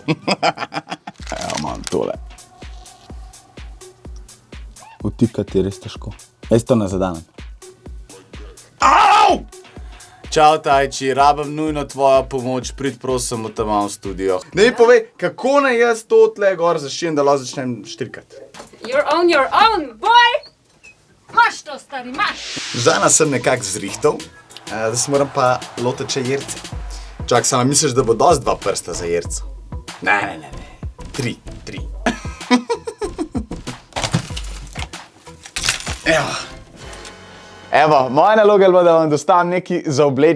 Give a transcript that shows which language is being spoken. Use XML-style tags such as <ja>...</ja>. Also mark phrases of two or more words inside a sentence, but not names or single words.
<sl>Evo, imam tole. Vtikati je res težko. Jaz to ne zadanem. Čau, Tajči, rabim nujno tvojo pomoč, prid prosim v tam v studio. Da mi povej, kako naj jaz to tle gor začnem, da lahko začnem štrikati?</sl> <en>You're on your own, boy!</en> <sl>Maš to, stari, maš! Žana sem nekako zrihtal, da se moram pa lotiti še jerce. Čak, sama misliš, da bo dosti 2 prsta za jerco? Ne. 3. Evo, moja naloga je bila, da vam dostavim nekaj za obleč.</sl>